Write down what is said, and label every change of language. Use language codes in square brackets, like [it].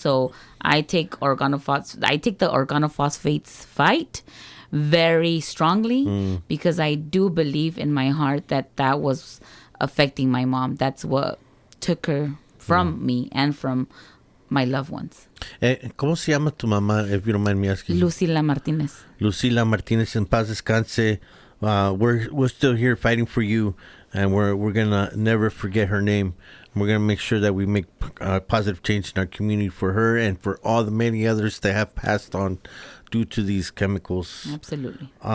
[en] So I take the organophosphates fight very strongly because I do believe in my heart that was affecting my mom. That's what took her from me and from my loved ones. [es] ¿Cómo se llama tu mamá, [en] if you don't mind me asking? [es] Lucila Martinez. Lucila Martinez, en paz descanse. [en] We're still here fighting for you, and we're gonna never forget her name. We're gonna make sure that we make positive change in our community for her and for all the many others that have passed on due to these chemicals. Absolutely.